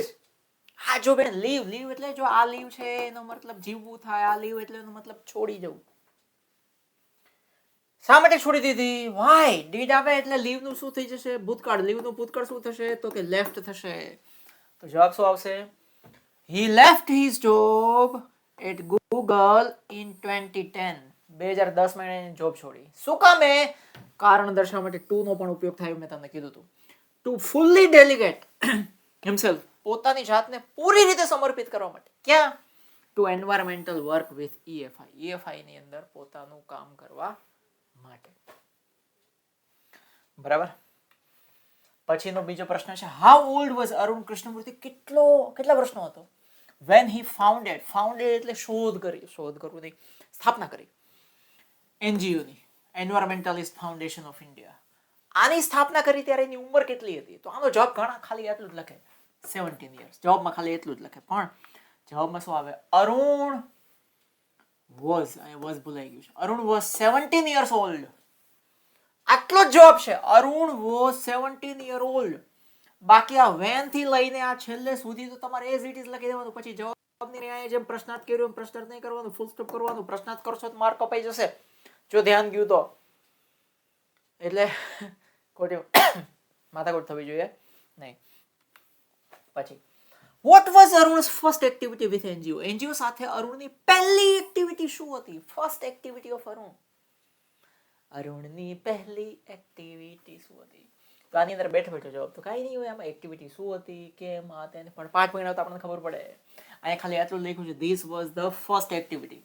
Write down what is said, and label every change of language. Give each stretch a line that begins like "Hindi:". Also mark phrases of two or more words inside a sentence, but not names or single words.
Gujarati: આ જોબ એને લીવ એટલે જો આ લીવ છે એનો મતલબ જીવવું થાય, આ લીવ એટલે એનો મતલબ છોડી જવું. શા માટે છોડી દીધી?
English: why did
Gujarati: આવે એટલે લીવ નું શું થઈ જશે? ભૂતકાળ. લીવ નું ભૂતકાળ શું થશે? તો કે લેફ્ટ થશે. તો જવાબ શું આવશે?
English: he left his job at Google in 2010.
Gujarati: 2010 માં એને જોબ છોડી. શું કામે? કારણ દર્શાવવા માટે ટુ નો પણ ઉપયોગ થાય, મેં તમને કીધું હતું.
English: to fully delegate himself,
Gujarati: પોતાની જાતને પૂરી રીતે સમર્પિત કરવા માટે. ક્યાં?
English: to environmental work with
Gujarati: EFI ની અંદર પોતાનું કામ કરવા માટે. બરાબર. પછીનો બીજો પ્રશ્ન છે
English: how old was
Gujarati: અરુણ કૃષ્ણમૂર્તિ? કેટલા વર્ષનો હતો?
English: when he founded
Gujarati: એટલે શોધ કરવું નહીં, સ્થાપના કરી NGO ની, એન્વાયરમેન્ટલિસ્ટ ફાઉન્ડેશન ઓફ ઇન્ડિયા. આની સ્થાપના કરી ત્યારે એની ઉંમર કેટલી હતી? તો આનો જવાબ ઘણા ખાલી એટલું જ લખે 17 years. જવાબમાં ખાલી એટલું જ લખે, પણ જવાબમાં શું આવે? અરુણ was, અહીંયા was ભૂલાઈ ગયું છે.
English: અરુણ was 17 years old.
Gujarati: આટલો જ જવાબ છે.
English: અરુણ was 17 year old.
Gujarati: બાકી આ when થી લઈને આ છેલ્લે સુધી તો તમારે
English: as it is
Gujarati: લખી દેવાનું. પછી જવાબની અહીંયા જેમ પ્રશ્નાર્થ કર્યો એમ પ્રશ્નાર્થ નહીં કરવાનું, ફૂલ સ્ટોપ કરવાનું. પ્રશ્નાર્થ કરશો તો માર્ક કપાઈ જશે જો ધ્યાન ગયું તો. એટલે ખોટી માથાકૂટ થવી જોઈએ નહીં.
English: પછી what was Arun's first activity with NGO?
Gujarati: NGO સાથે અરુણની પહેલી એક્ટિવિટી શું હતી?
English: first activity of Arun.
Gujarati: અરુણની પહેલી એક્ટિવિટી શું હતી? તો આની અંદર બેઠો બેઠો જવાબ તો કાંઈ નહીં હોય. આમાં એક્ટિવિટી શું હતી, કેમ આ તેને, પણ 5 મહિના તો આપણને ખબર પડે. અહીંયા ખાલી આટલું લખ્યું છે,
English: this was the first activity.